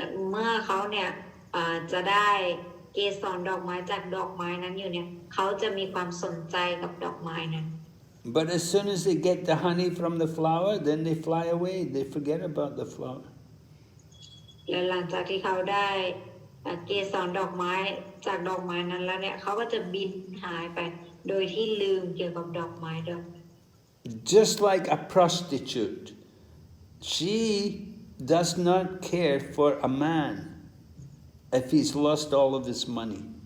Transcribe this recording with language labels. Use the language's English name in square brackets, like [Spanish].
[Thai] เมื่อเขาเนี่ยจะได้เกสรดอกไม้จากดอกไม้นั้นอยู่เนี่ยเขาจะมีความสนใจกับดอกไม้นั้น [English] But as soon as they get the honey from the flower, then they fly away. They forget about the flower. [Thai] และหลังจากที่เขาได้เกสรดอกไม้จากดอกไม้นั้นแล้วเนี่ยเขาก็จะบินหายไปโดยที่ลืมเกี่ยวกับดอกไม้ดอก [English] just like a prostitute, she does not care for a man if he's lost all of his money.